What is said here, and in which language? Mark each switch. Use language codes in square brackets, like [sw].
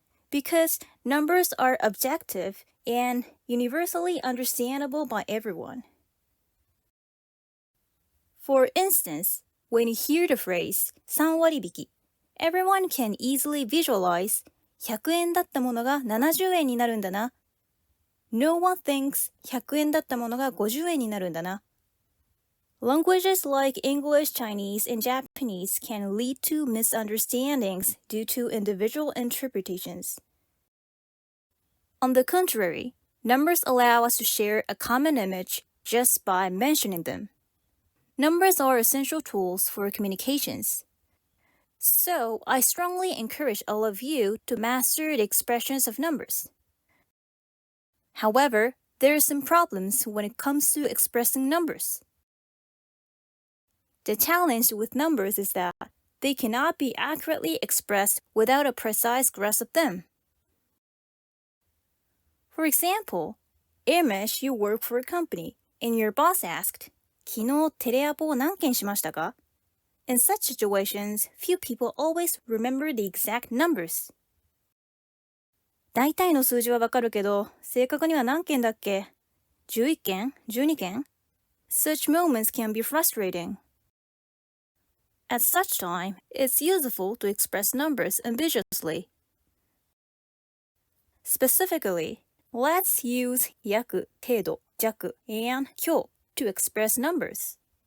[en] Because numbers are objective and universally understandable by everyone. For instance, when you hear the phrase 3割引き, everyone can easily visualize [ja] 100円だったものが70円になるんだな. [en] No one thinks [ja] 100円だったものが50円になるんだな. [en] Languages like English, Chinese, and Japanese can lead to misunderstandings due to individual interpretations. On the contrary, numbers allow us to share a common image just by mentioning them. Numbers are essential tools for communications. So, I strongly encourage all of you to master the expressions of numbers. However, there are some problems when it comes to expressing numbers. The challenge with numbers is that they cannot be accurately expressed without a precise grasp of them. For example, imagine you work for a company and your boss asked, [ja] 昨日テレアポを何件しましたか? [en] In such situations, few people always remember the exact numbers. [ja] 大体の数字はわかるけど、正確には何件だっけ? 11件?12件? [en] Such moments can be frustrating. At such time, it's useful to express numbers ambiguously. Specifically, let's use 約、程度、弱, and 強 to express numbers.